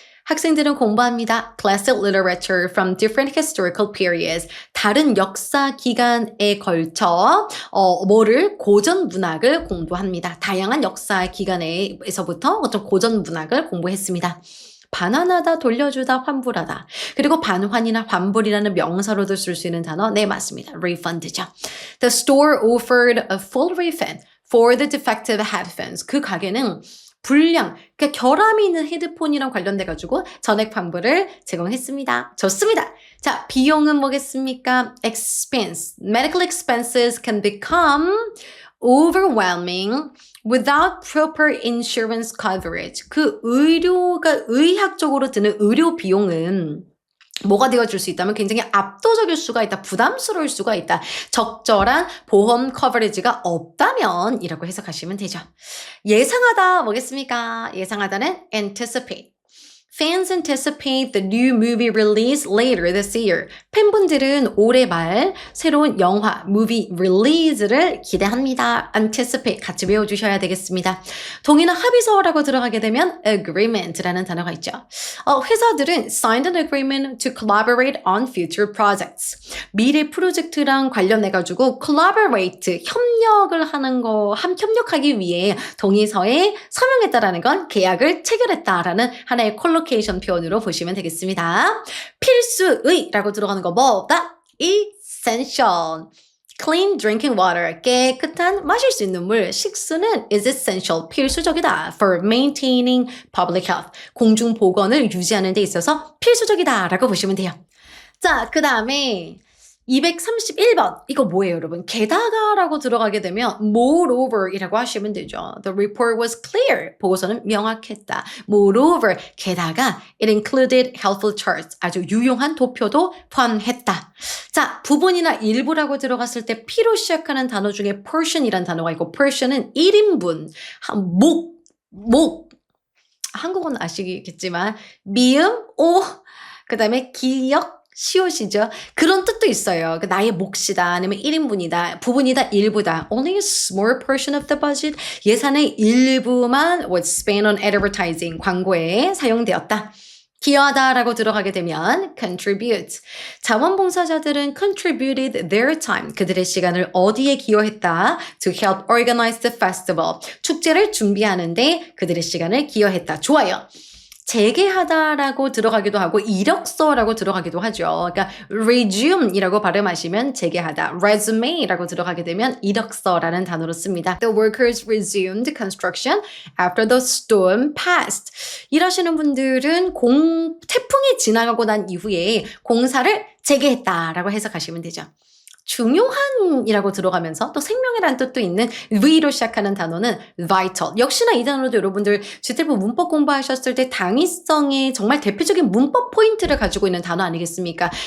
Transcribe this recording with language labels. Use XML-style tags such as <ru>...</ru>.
<ko>학생들은 공부합니다.</ko> <en>Classic literature from different historical periods.</en> <ko>다른 역사 기간에 걸쳐 뭐를 고전 문학을 공부합니다. 다양한 역사 기간에서부터 어떤 고전 문학을 공부했습니다. 반환하다, 돌려주다, 환불하다. 그리고 반환이나 환불이라는 명사로도 쓸 수 있는 단어, 네, 맞습니다. refund죠.</ko> <en>The store offered a full refund for the defective headphones.</en> <ko>그 가게는 불량, 그러니까 결함이 있는 헤드폰이랑 관련돼가지고 전액 환불을 제공했습니다. 좋습니다. 자, 비용은 뭐겠습니까? expense.</ko> <en>medical expenses can become overwhelming without proper insurance coverage.</en> <ko>그 의료가 의학적으로 드는 의료 비용은 뭐가 되어줄 수 있다면 굉장히 압도적일 수가 있다. 부담스러울 수가 있다. 적절한 보험 커버리지가 없다면 이라고 해석하시면 되죠. 예상하다 뭐겠습니까? 예상하다는 anticipate.</ko> <en>Fans anticipate the new movie release later this year.</en> <ko>팬분들은 올해 말 새로운 영화,</ko> <en>movie release</en> <ko>를 기대합니다. anticipate 같이 외워주셔야 되겠습니다. 동의나 합의서라고 들어가게 되면 agreement라는 단어가 있죠. 회사들은</ko> <en>signed an agreement to collaborate on future projects.</en> <ko>미래 프로젝트랑 관련해가지고 collaborate, 협력을 하는 거, 협력하기 위해 동의서에 서명했다라는 건 계약을 체결했다라는 하나의 콜로케이션 표현으로 보시면 되겠습니다. 필수의라고 들어가는 거 뭐다?</ko> <en>essential. Clean drinking water.</en> <ko>깨끗한 마실 수 있는 물. 식수는</ko> <en>is essential.</en> <ko>필수적이다.</ko> <en>For maintaining public health.</en> <ko>공중보건을 유지하는 데 있어서 필수적이다 라고 보시면 돼요. 자, 그 다음에 231번. 이거 뭐예요, 여러분? 게다가라고 들어가게 되면 moreover이라고 하시면 되죠.</ko> <en>The report was clear.</en> <ko>보고서는 명확했다.</ko> <en>Moreover,</en> <ko>게다가</ko> <en>it included helpful charts.</en> <ko>아주 유용한 도표도 포함했다. 자, 부분이나 일부라고 들어갔을 때 P로 시작하는 단어 중에 portion이란 단어가 있고 portion은 1인분, 목. 한국어는 아시겠지만 미음, 오, 그 다음에 기역, 시옷이죠. 그런 뜻도 있어요. 나의 몫이다, 아니면 1인분이다, 부분이다, 일부다.</ko> <en>Only a small portion of the budget.</en> <ko>예산의 일부만</ko> <en>was spent on advertising.</en> <ko>광고에 사용되었다. 기여하다라고 들어가게 되면 contribute. 자원봉사자들은</ko> <en>contributed their time.</en> <ko>그들의 시간을 어디에 기여했다?</ko> <en>To help organize the festival.</en> <ko>축제를 준비하는데 그들의 시간을 기여했다. 좋아요. 재개하다라고 들어가기도 하고 이력서라고 들어가기도 하죠. 그러니까 resume이라고 발음하시면 재개하다, resume라고 들어가게 되면 이력서라는 단어로 씁니다.</ko> <en>The workers resumed construction after the storm passed.</en> <ko>일하시는 분들은 태풍이 지나가고 난 이후에 공사를 재개했다라고 해석하시면 되죠. 중요한이라고 들어가면서 또 생명이라는 뜻도 있는 V로 시작하는 단어는 vital. 역시나 이 단어도 여러분들 GTF 문법 공부하셨을 때 당위성의 정말 대표적인 문법 포인트를 가지고 있는 단어 아니겠습니까?</ko>